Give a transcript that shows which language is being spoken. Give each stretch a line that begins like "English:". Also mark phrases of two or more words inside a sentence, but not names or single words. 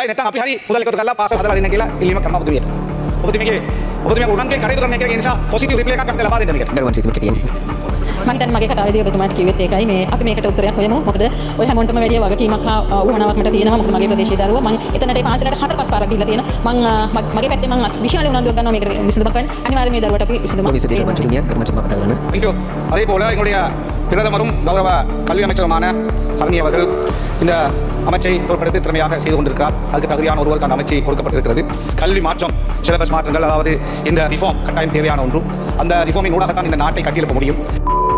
Sinhala: නැත්නම් අපි හරි මුදල් එකතු කරලා පාසල හදලා දෙන්න කියලා ඉල්ලීමක් කරනවා ඔබතුමියට. ඔබතුමියගේ උනන්දුවෙන් කටයුතු කරන එක නිසා
English: positive reply
Sinhala: එකක් අපිට ලබා දෙන්න මේකට. මම හිතන්නේ මගේ කතාවේදී ඔබතුමාට කිව්වෙත් ඒකයි මේ අපි මේකට උත්තරයක් හොයමු. මොකද ඔය හැමෝටම වැඩිය වගකීමක් හා උවමනාවක් මට තියෙනවා. මොකද මගේ ප්‍රදේශයේ දරුවෝ මම එතනට ඒ පාසලට 4-5 පාරක් ගිහිල්ලා තියෙනවා. මම මගේ පැත්තේ මම විශාල උනන්දුවක් ගන්නවා මේකට විසඳුමක් ගන්න. අනිවාර්යයෙන් මේ දරුවට අපි විසඳුමක්
Tamil: அதே போல எங்களுடைய பிரதமரும் கௌரவ கல்வி அமைச்சருமான ஹர்னி அவர்கள் இந்த அமைச்சை பொறுப்படுத்தி திறமையாக செய்து கொண்டிருக்கிறார். அதுக்கு தகுதியான ஒருவருக்கு அந்த அமைச்சை கொடுக்கப்பட்டிருக்கிறது. கல்வி மாற்றம், சிலபஸ் மாற்றங்கள், அதாவது இந்த ரிஃபார்ம் கட்டாயம் தேவையான ஒன்று. அந்த ரிஃபார்மின் ஊடாகத்தான் இந்த நாட்டை கட்டியெழுப்ப முடியும்.